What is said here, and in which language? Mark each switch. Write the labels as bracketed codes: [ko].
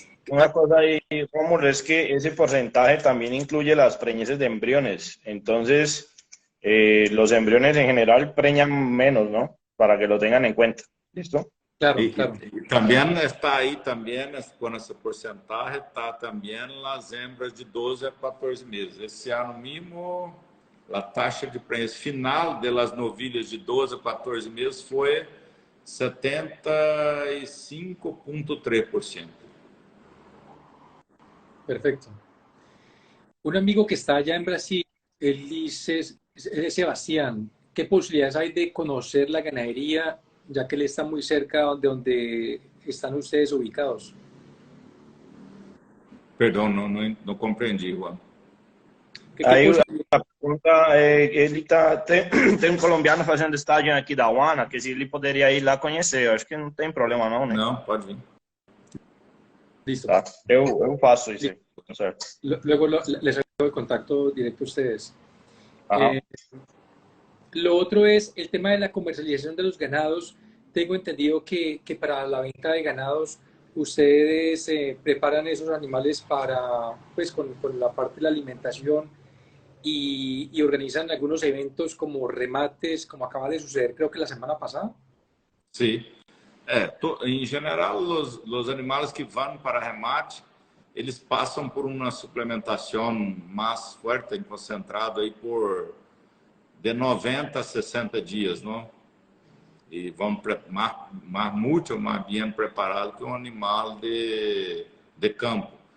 [es] Una cosa ahí, Rómulo, es que ese porcentaje también incluye las preñeces de embriones. Entonces, los embriones en general preñan menos, ¿no? Para que lo tengan en cuenta. ¿Listo? Claro, Y claro. también está ahí, también con ese porcentaje, está también las hembras de 12 a 14 meses. [pt] Esse ano mismo, a taxa de prenhez final das novilhas de 12 a 14 meses foi 75,3%. [es] Perfecto. Un amigo que está allá en Brasil, él dice, Sebastián, ¿qué posibilidades hay de conocer la ganadería, ya que él está muy cerca de donde están ustedes ubicados? [pt] Perdão, não compreendi, Juan. [es] ¿Qué [pt] Aí [es] posibilidades? [pt] a pergunta é, ele tem um colombiano fazendo estágio aqui da UANA, que se ele poderia ir lá conhecer. Eu acho que não tem problema não, né? Não, pode vir. [es] Listo. [pt] Tá. Eu faço isso aí, tá certo. [es] Luego les hago el contacto directo a ustedes. Aham. Lo otro es el tema de la comercialización de los ganados. Tengo entendido que para la venta de ganados ustedes preparan esos animales para, pues, con la parte de la alimentación y organizan algunos eventos como remates, como acaba de suceder creo que la semana pasada. [pt] Sim. Em geral, os animais que vão para remate, eles passam por uma suplementação mais forte e concentrada aí por de 90 a 60 dias, não? E vão muito mais bem preparado que um animal de campo.